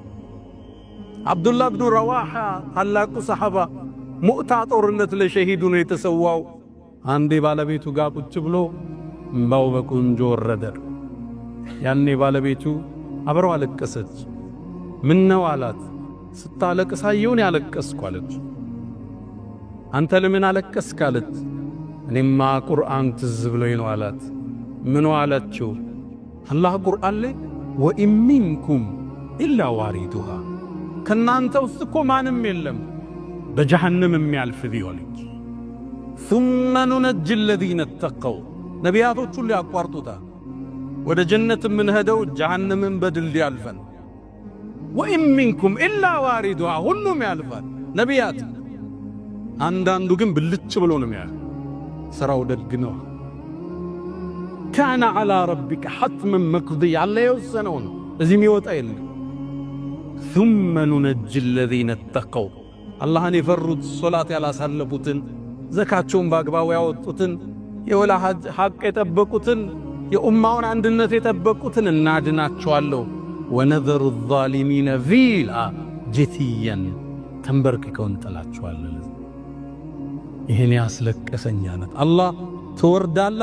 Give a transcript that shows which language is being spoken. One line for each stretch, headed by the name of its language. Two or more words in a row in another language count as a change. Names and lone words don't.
Amharic: አብዱላህ ብኑ ረዋሓ ታላቁ ሰሓባ ሙዕታ ጦርነት ለሸሂዱ ነው የተሰዋው። አንዴ ባለቤቱ ጋር ቁጭ ብሎ እምባው በቁንጆ ወረደ። ያኔ ባለቤቱ አብረው አለቀሰች። ምን ነው አላት። ስታለቅስ አየሁን ያለቀስኩ አለች። አንተ ለምን አለቀስክ አለት። እኔማ ቁርአን ትዝ ብሎኝ ነው አላት። ምን አለችው? አላህ ቁርአን ላይ
Arabic: وإن منكم إلا واردها
Amharic: ከናንተ ውስጥ እኮ ማንም የለም በጀሃነም የሚያልፍ ቢሆንች
Arabic: ثم ننجي الذين اتقوا
Amharic: ነቢያቶች ሁሉ ያቋርጡታል። ወደ ጀነት የምንሄደው ጀሃነምን በድል ያልፈን።
Arabic: وإن منكم إلا واردها
Amharic: ሁሉም ያልፋል ነቢያት። አንዳንዱ ግን ብልጭ ብሎ ነው የሚያልፍ። ስራው ደግ ነው።
Arabic: كان على ربك حتما مقضيا
Amharic: አለ የወሰነው ነው። እዚህ የሚወጣ የለም።
Arabic: ثم ننجي الذين اتقوا
Amharic: አላህን የፈሩት ሶላት ያላሳለፉትን ዘካቸውን በአግባቡ ያወጡትን የወላ ሐቅ የጠበቁትን የኡማውን አንድነት የጠበቁትን እናድናቸዋለሁ። ወነዘሩ
Arabic: الظالمين فيها جثيا
Amharic: ተንበርክከውን ጥላቸዋለን። ይሄን ያስለቀሰኝ አለት አላህ ትወርዳለህ